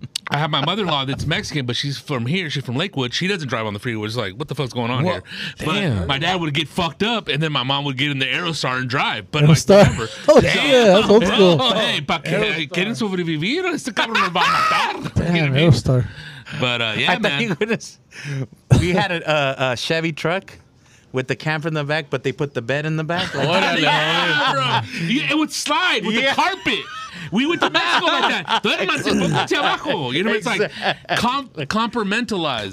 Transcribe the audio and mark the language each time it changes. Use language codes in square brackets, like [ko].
[en] I have my mother-in-law that's Mexican, but she's from here. She's from Lakewood. She doesn't drive on the freeway. It's like, what the fuck's going on here? Damn. But my dad would get fucked up, and then my mom would get in the Aerostar and drive. But Aerostar. remember, Oh, yeah, that's old school. [es] Hey, ¿pa qué quieren sobrevivir? Este cabrón nos va a matar. [en] You know Damn, what I mean? Aerostar. But I thought you man. were we had a Chevy truck with the camper in the back, but they put the bed in the back. Like, Yeah, bro. It would slide with the carpet. We went to Mexico like that. [es] Pónganse abajo. [en] You know, it's like compartmentalized.